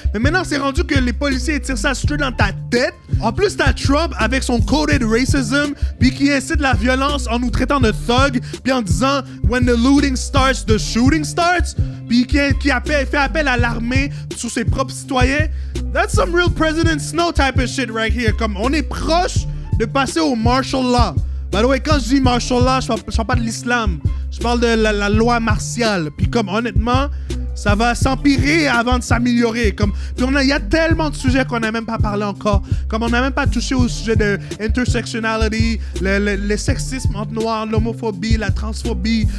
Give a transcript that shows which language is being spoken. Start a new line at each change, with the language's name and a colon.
French: Mais maintenant, c'est rendu que les policiers tirent ça straight dans ta tête. En plus, t'as Trump avec son coded racism, puis qui incite la violence en nous traitant de thug, puis en disant «
English: When the looting starts, the shooting starts
French: », puis qui fait appel à l'armée sur ses propres citoyens.
English: That's some real President Snow type of shit right here.
French: Comme on est proche de passer au martial law.
English: By the way,
French: quand je dis martial law, je parle pas de l'islam. Je parle de la loi martiale. Puis comme honnêtement, ça va s'empirer avant de s'améliorer. Puis il y a tellement de sujets qu'on n'a même pas parlé encore. Comme on n'a même pas touché au sujet de intersectionality, le sexisme entre noirs, l'homophobie, la transphobie.